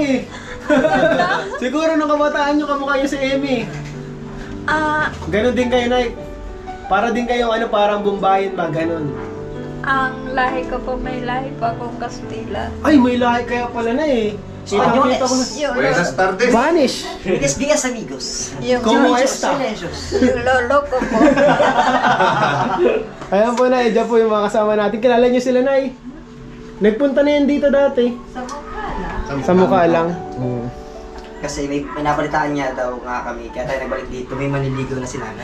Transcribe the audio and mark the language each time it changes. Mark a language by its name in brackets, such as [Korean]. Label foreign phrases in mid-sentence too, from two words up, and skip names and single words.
[Filipino] Siguro nung kabataan niyo kamukha niyo si Amy. Ganon din kayo, nay. Para din kayo, parang Bumbayan ba, ganon. Ang lahi ko po, may lahi pa akong Kastila. Ay, may lahi kaya pala na eh. Spanyoles. [Spanish] Buenas tardes. Spanish. Buenos días, amigos. [Filipino] Yung, [Spanish] ¿Cómo está? [Filipino] yung lolo ko po. Ayan po, nay. Diyan po yung mga kasama natin. Kilala niyo sila, nay. Nagpunta na yan dito dati. Sa mukha lang. Sa mukha lang. Kasi may napalitaan niya daw nga kami. Kaya tayo nagbalik dito. May maniligaw na si nanay.